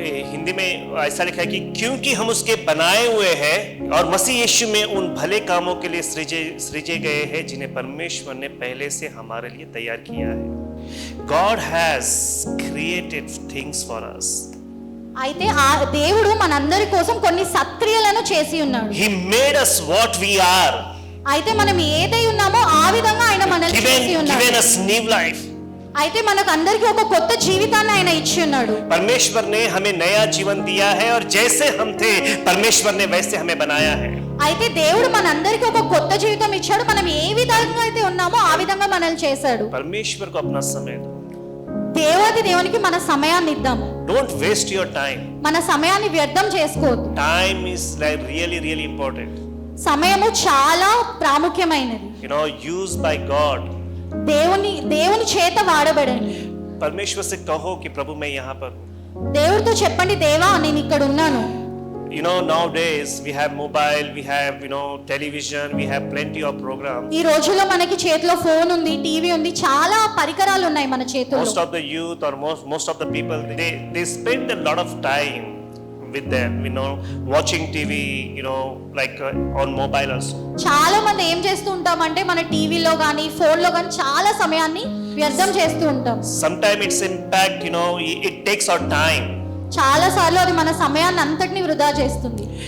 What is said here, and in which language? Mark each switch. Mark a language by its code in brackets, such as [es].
[hi] हिंदी में ऐसा लिखा है कि क्योंकि हम उसके बनाए हुए हैं और मसीह यीशु में उन भले कामों के लिए सृजे गए हैं जिन्हें परमेश्वर ने पहले से हमारे लिए तैयार किया है. [en] God has created things for us. [te] అయితే దేవుడు మనందరి కోసం కొన్ని సత్క్రియలను చేసి ఉన్నాడు. [en] He made us what we are. [te] అయితే మనం ఏదై ఉన్నామో ఆ విధంగా ఆయన మనల్ని చేసి ఉన్నాడు. [en] Given us new life. [te] అయితే మనకు అందరికీ ఒక కొత్త జీవితాన్ని ఆయన ఇచ్చి ఉన్నాడు. [hi] परमेश्वर ने हमें नया जीवन दिया है और जैसे हम थे परमेश्वर ने वैसे हमें बनाया है. [te] అయితే దేవుడు మనందరికీ ఒక కొత్త జీవితం ఇచ్చాడు. మనం ఏ విధంగా అయితే ఉన్నామో ఆ విధంగా మనల్ని చేశాడు. [hi] परमेश्वर को अपना समय दो. [te] దేవునికి మన సమయాన్ని ఇద్దాము. [en] Don't waste your time. [te] మన సమయాన్ని వ్యర్థం చేసుకోవద్దు. [en] Time is like really important. [te] సమయము చాలా ప్రాముఖ్యమైనది. [en] Used by God. [te] దేవుని చేత వాడబడండి. [hi] परमेश्वर से कहो कि प्रभु मैं यहाँ पर हूँ. [te] దేవుడితో చెప్పండి, దేవా నేను ఇక్కడ ఉన్నాను. [en] Nowadays we have mobile, we have television, we have plenty of programs. [te] ఈ రోజుల్లో మనకి చేతిలో ఫోన్ ఉంది, టీవీ ఉంది, చాలా పరికరాలు ఉన్నాయి మన చేతుల్లో. [en] Most of the youth or most of the people they spend a lot of time with them, watching TV, like on mobile also. [te] చాలా మంది ఏం చేస్తూ ఉంటామంటే మన టీవీలో గానీ ఫోన్లో గానీ చాలా సమయాన్ని వ్యర్థం చేస్తూ ఉంటాం. [en] Sometimes its impact, it takes our time. [te] చాలా సార్లు అది మన సమయాన్ని అంతటిని వృధా చేస్తుంది.